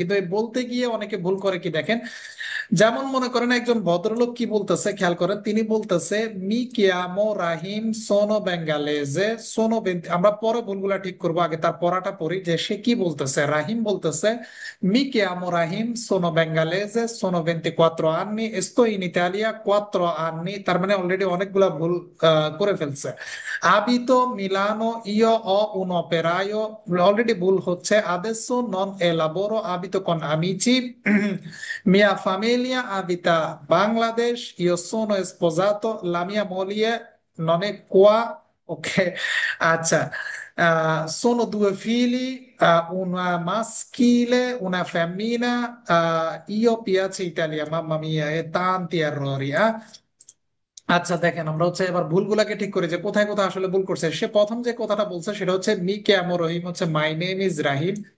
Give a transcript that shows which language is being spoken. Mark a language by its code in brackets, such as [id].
[bn] কিন্তু এই বলতে গিয়ে অনেকে ভুল করে কি দেখেন, যেমন মনে করেন একজন ভদ্রলোক কি বলতেছে খেয়াল করেন, তিনি বলতেছে [it] মি কিয়ামো রাহিম সোনো বেঙ্গালেজে সোনো [bn] আমরা পরে ভুলগুলা ঠিক করবো, আগে তার পড়াটা পড়ি যে সে কি বলতেছে। রাহিম বলতেছে [it] মি কিয়ামো রাহিম সোনো বেঙ্গালেজে সোনো 24 anni esto in Italia 4 anni, [bn] তার মানে অলরেডি অনেকগুলা ভুল করে ফেলছে। [it] abito Milano io ho un operaio, [bn] already ভুল হচ্ছে। [it] adesso non elaboro abito con amici mia famiglia abita Bangladesh, io sono sposato, la mia moglie non è qua, ok? [bn] আচ্ছা, [it] sono due figli, una maschile, una femmina, io piace Italia, mamma mia, e tanti errori, [bn] আচ্ছা দেখেন, আমরা হচ্ছে এবার ভুলগুলাকে ঠিক করি যে কোথায় কোথায় আসলে ভুল করছে। সে প্রথম যে কথাটা বলছে সেটা হচ্ছে [it] মি কে আমো রহিম [bn] হচ্ছে [en] My name is Rahim.